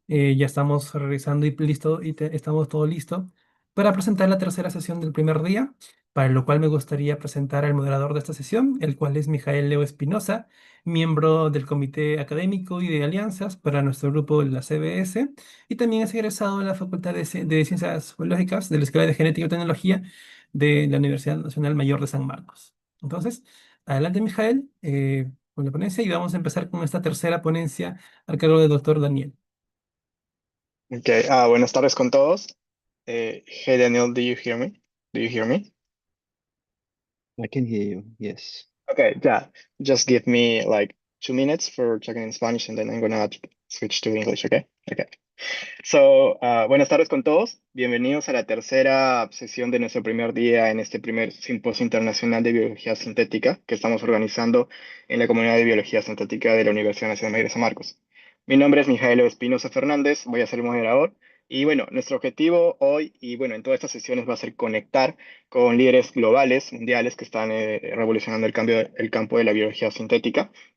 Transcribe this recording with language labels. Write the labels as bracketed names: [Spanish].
[Spanish] Ya estamos revisando y listo, estamos todo listo para presentar la tercera sesión del primer día, para lo cual me gustaría presentar al moderador de esta sesión, el cual es Mijael Leo Espinosa, miembro del Comité Académico y de Alianzas para nuestro grupo de la CBS, y también es egresado de la Facultad de Ciencias Biológicas de la Escuela de Genética y Tecnología de la Universidad Nacional Mayor de San Marcos. Entonces, adelante, Mijael. Con la ponencia y vamos a empezar con esta tercera ponencia al cargo del doctor Daniel. Okay, buenas tardes con todos. [English] Hey Daniel, do you hear me? Do you hear me? I can hear you, yes. Okay, yeah. Just give me like 2 minutes for talking in Spanish and then I'm gonna switch to English, okay? Okay. [Spanish] So, buenas tardes con todos. Bienvenidos a la tercera sesión de nuestro primer día en este primer Simposio Internacional de Biología Sintética que estamos organizando en la comunidad de Biología Sintética de la Universidad Nacional Mayor de San Marcos. Mi nombre es Mijael Espinosa Fernández, voy a ser el moderador. Y bueno, nuestro objetivo hoy y bueno, en todas estas sesiones va a ser conectar con líderes globales, mundiales, que están revolucionando el campo de la biología sintética.